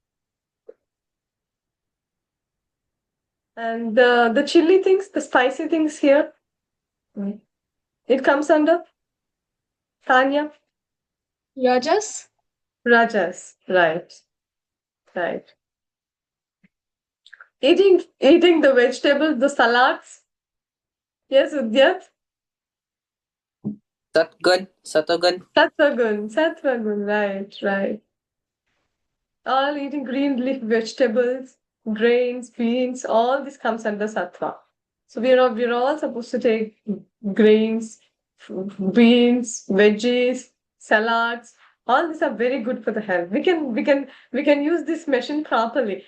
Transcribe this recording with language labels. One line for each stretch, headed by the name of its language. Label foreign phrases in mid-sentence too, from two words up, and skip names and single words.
English: And the chili things, the spicy things here, it comes under Tanya. Rajas. Rajas. Right. Right. Eating the vegetables, the salads. Yes, Udyat.
Hindi: Satgun, Satogun. Sattvagun. Sattvagun.
English: Right. Right. All eating green leaf vegetables, grains, beans, all this comes under sattva. So we're all supposed to take grains, beans, veggies, salads. All these are very good for the health. We can use this machine properly.